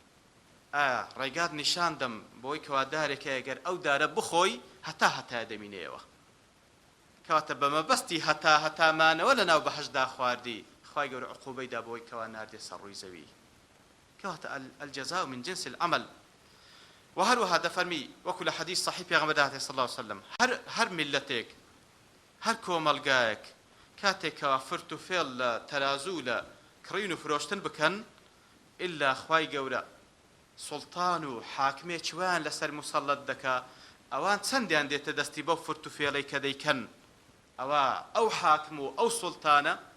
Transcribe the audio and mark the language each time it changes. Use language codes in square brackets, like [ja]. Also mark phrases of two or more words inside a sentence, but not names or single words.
[ckb] ڕێگات نیشاندەم بۆی کەوا دارێکە ئەگەر ئەو دارە بخۆی هەتا دەمینێەوە کەواتە بە مەبەستی هەتامانەوە لەناو بەهەشدا خواردی خوای گەورە عقوبەیدا بۆی کەوا ناردێ سەر ڕووی زەوی کەواتە [ar] الجەزاء من جنس العمل [ckb] و هەروەها دەفەرمی وەکو لە حەدیث صحیح پێغەمبەر داهاتێ [ar] صلی الله علیه وسلم [ckb] هەر میلەتێک هەر کۆمەلگایەک کاتێکەوە فرت و فێڵ لە تەرازوو لە کڕین و فرۆشتن بکەن ئللا خوای گەورە سوڵتان و حاکمێ چوان لەسەر مسەڵەت دەکا ئەوان چەندیان دێتە دەستی بەو فرت و فێڵەی کە دەیکەن ئەو حاکم و ئەو سوڵتانە